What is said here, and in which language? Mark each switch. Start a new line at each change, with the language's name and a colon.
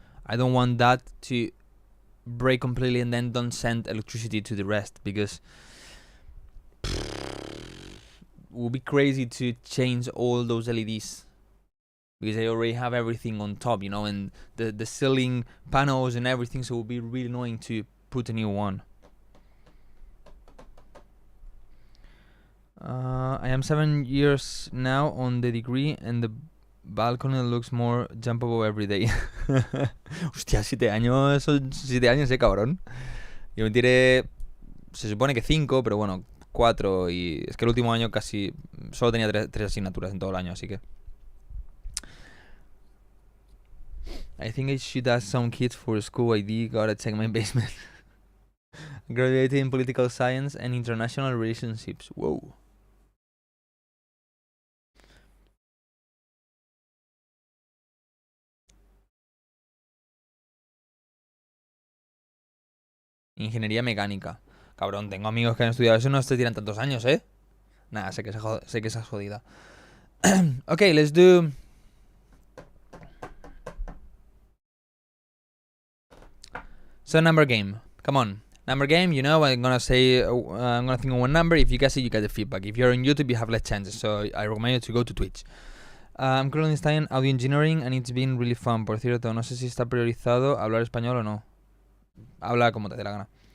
English: I don't want that to break completely and then don't send electricity to the rest, because it would be crazy to change all those LEDs, because I already have everything on top, you know, and the ceiling panels and everything, so it would be really annoying to put a new one. I am 7 years now on the degree, and the balcony looks more jumpable every day.
Spanish: Hostia, 7 años, son 7 años, cabrón. Yo me tiré, se supone que 5, pero bueno, 4, y es que el último año casi solo tenía 3 asignaturas en todo el año, así que
English: I think I should ask some kids for school ID. Gotta check my basement. Graduated in political science and international relationships. Whoa.
Spanish: Ingeniería mecánica. Cabrón, tengo amigos que han estudiado eso y no se tiran tantos años, ¿eh? Nada, sé que esa es jodida.
English: Okay, let's do... So, number game. Come on. Number game, you know, I'm gonna say... I'm gonna think of one number. If you guess it, you get the feedback. If you're on YouTube, you have less chances. So, I recommend you to go to Twitch. I'm currently studying audio engineering and it's been really fun.
Spanish: Por cierto, no sé si está priorizado hablar español o no. Habla como te dé la gana.